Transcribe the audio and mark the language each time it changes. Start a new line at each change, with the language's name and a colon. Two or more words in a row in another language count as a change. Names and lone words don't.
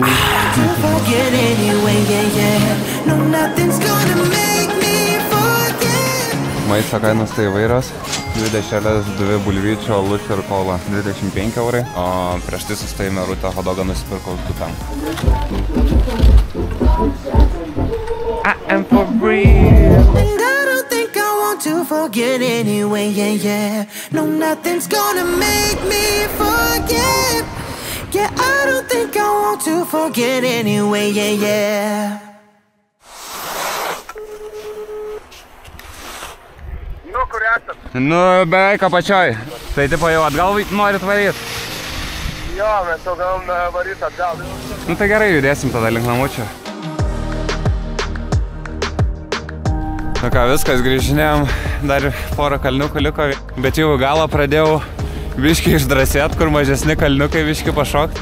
Lithuanian: Maisto kainos tai įvairios. 2 dešrelės, 2 bulvyčių, alučių ir kola 25 eurai, o prieš tai sustojime rūtą hodogą nusipirkau 2
English: I am for real. And I don't think I want to forget anyway, yeah. No, nothing's gonna make me forget. Yeah, I don't think I want to forget anyway, yeah.
Lithuanian: Nu kur esat? Nu, beveik apačioj. Tai tipo jau atgal norit varyt? Jo, mes jau galim varyt atgal. Nu tai gerai, judėsim tada link namučio. Nu ką, viskas, grįžinėjom, dar porą kalniukų liko, bet jau galą pradėjau biškį išdrasėt, kur mažesni kalniukai biškį pašokt.